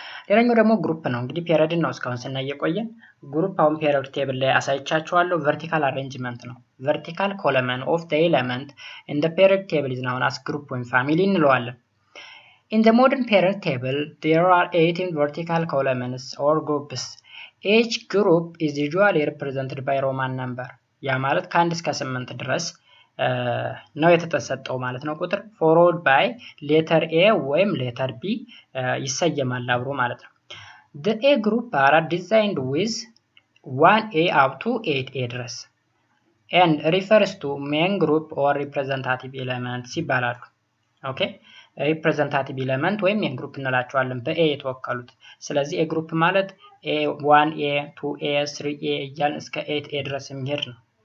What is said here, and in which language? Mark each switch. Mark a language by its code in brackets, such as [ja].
[am] ሌላኛው ደግሞ ግሩፕ ነው። እንግዲህ ፔሪዮድን ነው እስካሁን ስናይ የቆየን። ግሩፕ አሁን ፔሪዮድ ቴብል ላይ አሳይቻችኋለሁ። ቨርቲካል አሬንጅመንት ነው። [en] ቨርቲካል ኮለመን ኦፍ ዘ ኤሌመንት ኢን ዘ ፔሪዮድ ቴብል ኢዝ ናውን አስ ግሩፕ [am] ወይም ፋሚሊ እንለዋለን። [en] In the modern period table, there are 18 vertical columns or groups. Each group is usually represented by Roman number. [am] ያ ማለት ከ1 እስከ 8 ድረስ ነው የተሰጠው ማለት ነው ቁጥር [en] followed by letter A [am] ወይም letter B ይሰየማል አብሮ ማለት ነው። [en] The A group are designed with 1A up to 8A [am] ድረስ [en] and refers to main group or representative elements [am] ይባላሉ። ኦኬ ሪፕሬዘንታቲቭ ኤሌመንት ወይም ሜን ግሩፕ እንላቸዋለን በኤ የተወከሉት። ስለዚህ ኤ ግሩፕ ማለት ኤ 1ኤ 2ኤ 3ኤ እያልን እስከ 8ኤ ድረስ የሚሄድ ነው።